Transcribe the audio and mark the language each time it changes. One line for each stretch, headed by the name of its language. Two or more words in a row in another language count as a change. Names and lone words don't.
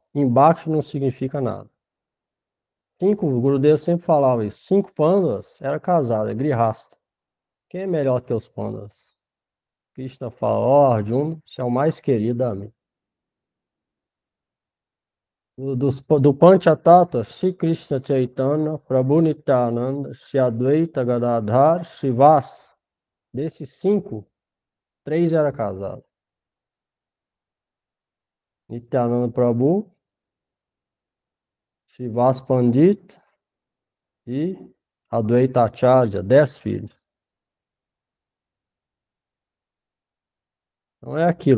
Portuguese: Embaixo não significa nada. O Gurudev sempre falava isso. 5 Pandavas era casado, é grihasta. Quem é melhor que os Pandavas? Krishna fala, ó Arjuna, você é o mais querido a mim. Do Panchatattva, Sri Krishna Chaitanya, Prabhu Nityananda, Sri Advaita Gadadhar, Srivas. Desses 5, 3 eram casados. Nityananda Prabhu, Srivas Pandit e Advaita Acharya, 10 filhos. Não é aquilo.